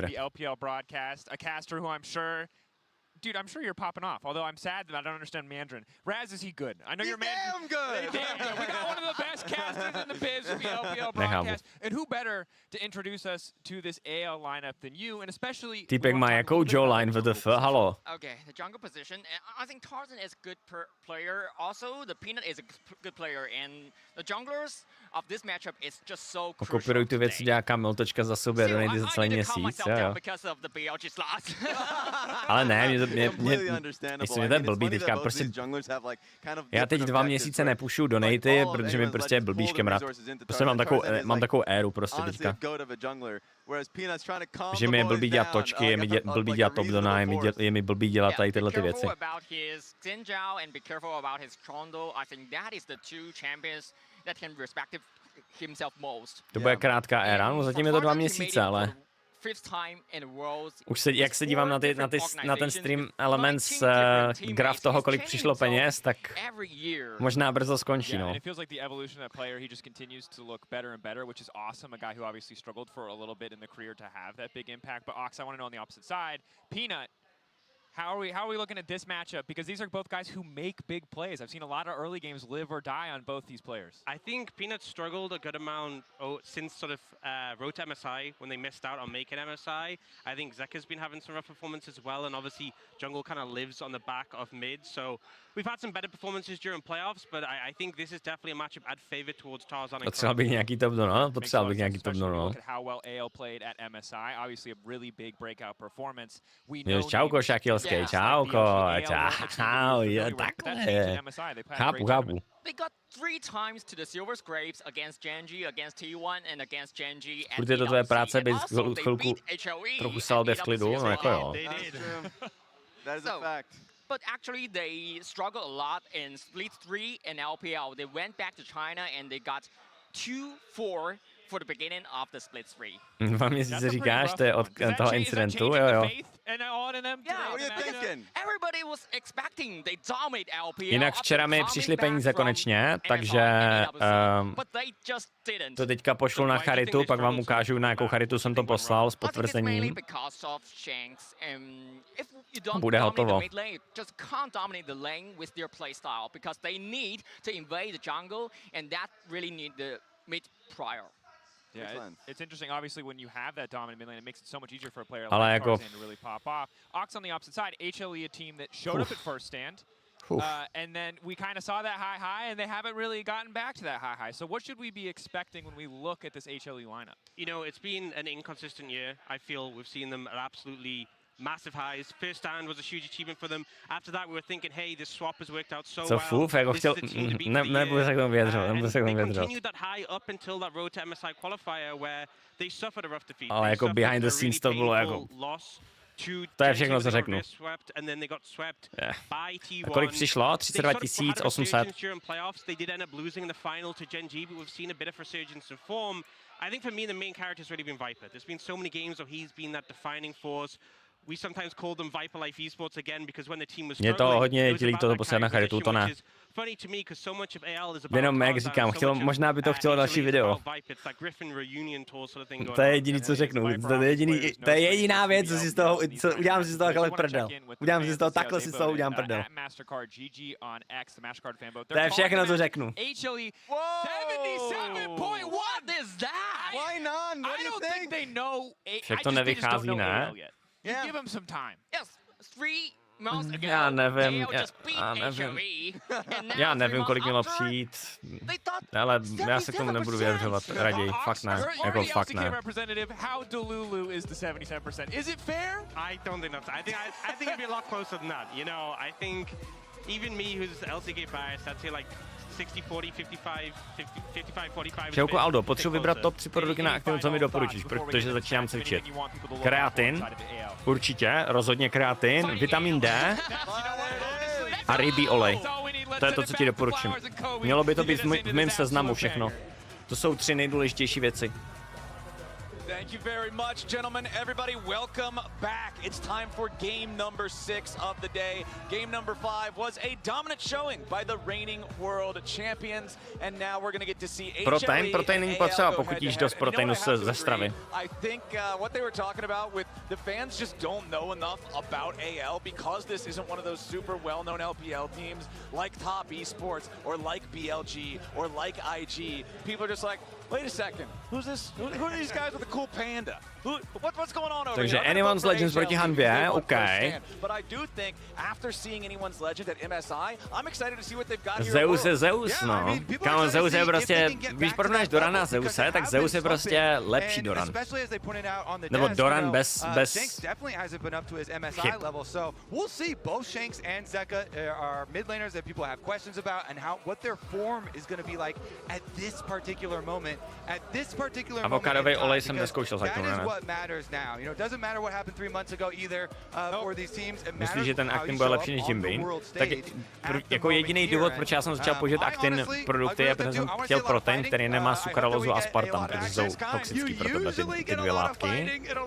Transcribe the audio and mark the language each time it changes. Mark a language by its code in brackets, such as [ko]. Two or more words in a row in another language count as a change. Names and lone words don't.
[en] the LPL broadcast. A caster who I'm sure... Dude, I'm sure you're popping off, although I'm sad that I don't understand Mandarin. Raz, is he good? I know you're damn good. He's damn good. We got one of the best casters in the biz for the LPL broadcast. And who better to introduce us to this AL lineup than you, and especially... [cs] Týpek má jakou jawline VDF, halo. [en] Okay, the jungle position. I think Tarzan is a good player. Also, the Peanut is a good player, and the junglers of this matchup is just so crucial. [cs] Kopíruj tu věc, co dělá Kamil Točka za sobě, donejty za celý měsíc, jo. [en] Because of the BLG slots. [cs] Ale ne, mě to je blbý teďka, prostě já teď 2 měsíce nepušu donejty, protože mi prostě je blbý škemrat. Prostě mám takovou éru prostě teďka. Že mi je blbý dělat točky, je mi blbý dělat top dona, je mi blbý dělat tady tyhle ty věci. To bude krátká éra, no zatím je to 2 měsíce, ale... Už se, jak se dívám na ten stream Elements graf toho, kolik přišlo peněz, tak možná brzo skončí, no. [en] It feels like the evolution of that player, he just continues to look better and better, which is awesome. A guy who obviously struggled for a little bit in the career to have that big impact. But Ox, I want to know on the opposite side, Peanut, how are we looking at this matchup? Because these are both guys who make big plays. I've seen a lot of early games live or die on both these players. I think Peanut struggled a good amount since sort of Road to MSI when they missed out on making MSI. I think Zeka's been having some rough performances as well, and obviously jungle kind of lives on the back of mid. So we've had some better performances during playoffs, but I think this is definitely a matchup I'd favor towards Tarzan. [cs] Potřeboval bych nějaký top no. Potřeboval bych nějaký top no. [en] Look at how well AL played at MSI. Obviously a really big breakout performance. We know [cs] čauko, Shakilský, čauko, čau, jo, takhle. Chápu. [en] They got 3 times to the Silver Scrapes against Genji, against T1 and against Genji. [cs] Furt je to tvoje práce, být chvilku trochu salbě v klidu, no jako jo. [en] That is a fact. But actually, they struggled a lot in Split 3 and LPL. They went back to China and they got 2-4 for the beginning of the Split 3. [cs] 2 měsíce říkáš, to je od toho incidentu, jo. [en] Everybody was expecting they dominate LPL. [cs] Jinak včera mi přišly peníze konečně, takže to teďka pošlu na charitu, pak vám ukážu, na jakou charitu jsem to poslal s potvrzením. Bude hotovo. [en] Yeah, it's interesting. Obviously, when you have that dominant mid lane, it makes it so much easier for a player like Tarzan to really pop off. Ox on the opposite side, HLE, a team that showed up at first stand, and then we kind of saw that high, and they haven't really gotten back to that high. So what should we be expecting when we look at this HLE lineup? You know, it's been an inconsistent year. I feel we've seen them at absolutely massive highs. First stand was a huge achievement for them. After that, we were thinking, hey, this swap has worked out so well. [cs] Fuf, jako chtěl, nebudu se k tomu vyjadřovat, [en] They continued that high up until that Road to MSI qualifier where they suffered a rough defeat. [cs] Ale jako [en] behind the scenes [cs] to bylo jako... To je všechno, co řeknu. A kolik přišlo? 32 800. [en] They did end up losing in the final to Genji, but we've seen a bit of resurgence in form. I think for me, the main character has really been Viper. There's been so many games where he's been that defining force. We sometimes call them Viper Life Esports again because when the team was struggling, [cs] mě to hodně dělí to poslat na charitu, to ne. Jenom jak říkám, možná by to chtělo další video. To je jediný, co řeknu. To je jediná věc, co si z toho, udělám si z toho takhle prdel. Udělám si z toho takhle si z toho udělám prdel. To je všechno, co řeknu. Však to nevychází, ne? [en] Yeah. Give him some time. Yes, 3 months ago. [cs] Já nevím, kolik mělo přijít. Ale já se k tomu nebudu vyjadřovat raději. Fakt ne. Jako fakt ne. [en] How Delulu is the 77%? Is it fair? I don't think that's. I think it'd be a lot closer than that. You know, I think even me, who's LCK biased, I'd say like 60-40, 55-45. [cs] Čauko Aldo, potřebuji vybrat top 3 produkty na Activium, co mi doporučíš, protože začínám cvičit. Kreatin, určitě, rozhodně kreatin, vitamin D a rybí olej. To je to, co ti doporučím. Mělo by to být v mém seznamu všechno. To jsou 3 nejdůležitější věci. [en] Thank you very much, gentlemen. Everybody, welcome back. It's time for game number 6 of the day. Game number 5 was a dominant showing by the reigning world champions, and now we're going to get to see [cs] Protein není potřeba, pokud jíš dost proteinu ze stravy. [en] I think what they were talking about with the fans just don't know enough about AL because this isn't one of those super well-known LPL teams like Top Esports or like BLG or like IG. People are just like, wait a second, who's this? Who are these guys with a cool panda? What's going on over [cs] Takže [en] here? [cs] Anyone's Legends proti Hanvě, OK. [en] But I do think after seeing Anyone's Legend at MSI, I'm excited to see what they've got here. [cs] Zeus je Zeus, no. Kámo, Zeus je prostě, když porovnáš Dorana a Zeuse, tak Zeus je prostě lepší Doran. Nebo Doran bez chyb. [en] So we'll see both Shanks and Zeka are mid laners that people have questions about and what their form is going to be like at this particular moment. [cs] Avokádový olej jsem neskoušel zatím, ne? Myslíš, že ten Actin bude lepší než Jim Beam? Tak jako jediný důvod, proč já jsem začal používat Actin produkty, je, protože jsem chtěl protein, který nemá sukralózu a aspartam, protože jsou toxický pro tebe ty 2 látky.